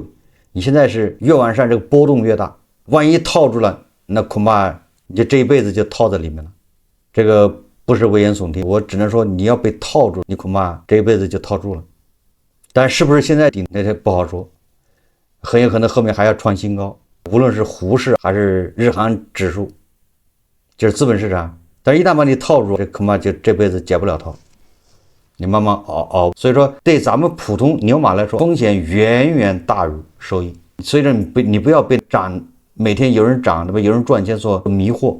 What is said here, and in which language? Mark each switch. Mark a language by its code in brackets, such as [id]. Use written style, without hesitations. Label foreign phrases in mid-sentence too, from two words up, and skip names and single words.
[zh] 你現在是越往上這個波動越大，萬一套住了，那恐怕你就這一輩子就套在裡面了。這個不是危言聳聽，我只能說你要被套住，你恐怕這一輩子就套住了。但是不是現在頂，那不好說，很有可能後面還要創新高。無論是滬市還是日韓指數，就是資本市場，但是一旦把你套住，這恐怕就這輩子解不了套，你慢慢熬。所以說對咱們普通牛馬来說，風險遠遠大於收益。所以說你不要被漲，每天有人漲，对吧？有人賺錢所迷惑。